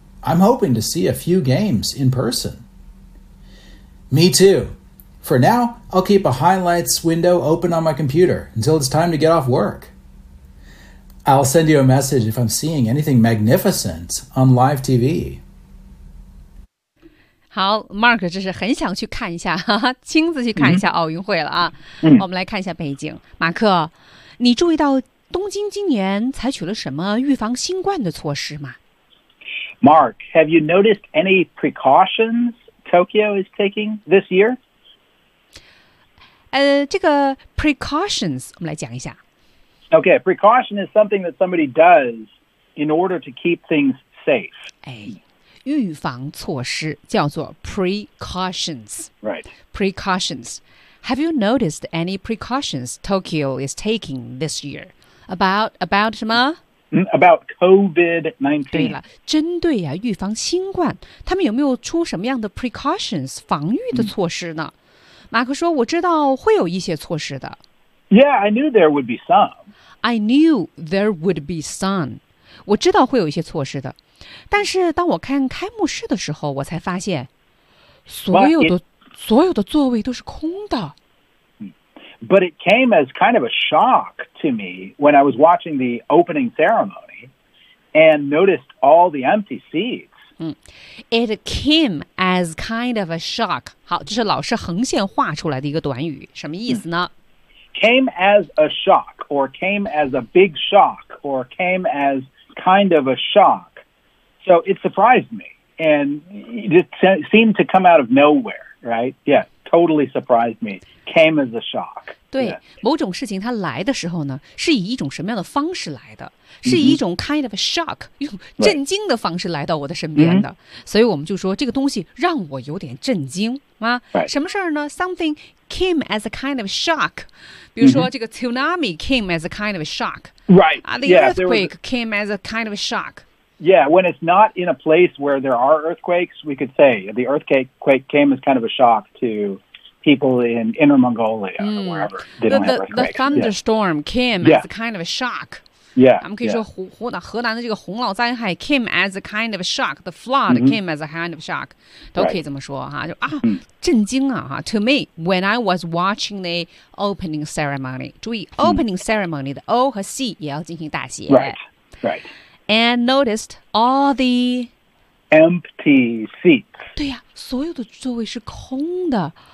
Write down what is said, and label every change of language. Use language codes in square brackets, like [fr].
[en] I'm hoping to see a few games in person. Me too. For now, I'll keep a highlights window open on my computer until it's time to get off work. I'll send you a message if I'm seeing anything magnificent on live TV. [zh] 好 ,Mark 这是很想去看一下哈哈亲自去看一下奥运会了啊。我们来看一下背景。马克你注意到东京今年采取了什么预防新冠的措施吗 [en] ?Mark, have you noticed any precautions Tokyo is taking this year? [zh] 这个 precautions, 我们来讲一下。 [en] Okay, precaution is something that somebody does in order to keep things safe. [zh] 哎，预防措施叫做 precautions. [en] Right. Precautions. Have you noticed any precautions Tokyo is taking this year? About [zh] 什么? [en] About COVID-19. [zh] 对了，针对啊，预防新冠，他们有没有出什么样的 precautions, 防御的措施呢？马克说，我知道会有一些措施的。 [en] Yeah, I knew there would be some. I knew there would be some. [zh] 我知道会有一些措施的。但是当我看开幕式的时候我才发现所有的, [en] well, it, [zh] 所有的座位都是空的。 [en] But it came as kind of a shock to me when I was watching the opening ceremony and noticed all the empty seats. It came as kind of a shock. [zh] 好，这是老师横线画出来的一个短语，什么意思呢？ [en] Came as a shock, or came as a big shock, or came as kind of a shock. So it surprised me, and it seemed to come out of nowhere, right? Yeah, totally surprised me. Came as a shock. [zh] 对、 [en] yes. [zh] 某种事情它来的时候呢，是以一种什么样的方式来的？是以一种 kind of a shock， 用震惊的方式来到我的身边的。 [en] Right. [zh] 所以我们就说这个东西让我有点震惊啊。 [en] Right. [zh] 什么事儿呢 [en] ？Something came as a kind of shock。 [zh] 比如说这个 [en] tsunami came as a kind of shock。 Right. The earthquake came as a kind of shock。 Yeah, when it's not in a place where there are earthquakes, we could say the earthquake came as kind of a shock to people in Inner Mongolia or wherever. The thunderstorm came as a kind of a shock. Yeah. [zh] 我们可以说河南的这个洪涝灾害 [en] came as a kind of a shock. The flood came as a kind of a shock. [zh] 都可以这么说哈，就啊，震惊啊哈。 [en] To me, when I was watching the opening ceremony, [zh] 注意 opening ceremony 的 O 和 C 也要进行大写。 [en] Right. And noticed all the empty seats. [zh] 对呀，所有的座位是空的。